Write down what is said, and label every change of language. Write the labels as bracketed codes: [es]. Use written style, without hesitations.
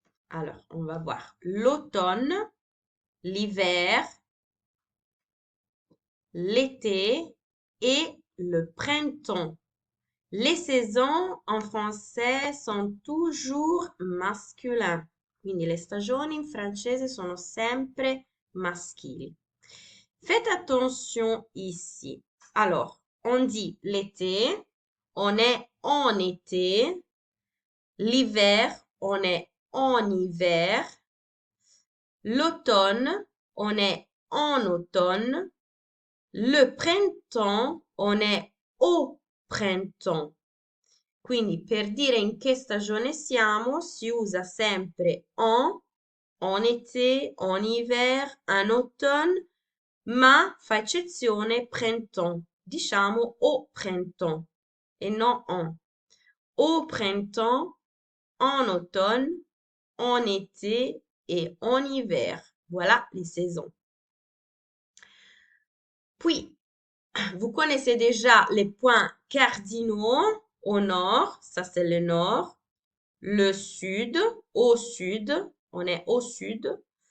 [fr] Alors, on va voir l'automne, l'hiver, l'été et le printemps. Les saisons en français sont toujours masculins. [it] Quindi le stagioni in francese sono sempre maschili. [fr] Faites attention ici. Alors, on dit l'été, on est en été. L'hiver, on est en hiver. L'automne, on est en automne. Le printemps, on est au printemps. [it] Quindi per dire in che stagione siamo si usa sempre [fr] en été, en hiver, en automne, [it] ma fa eccezione printemps. Diciamo au printemps e non en. [fr] Au printemps, en automne, en été et en hiver. Voilà les saisons. Puis, vous connaissez déjà les points cardinaux au nord, ça c'est le nord, le sud, au sud, on est au sud.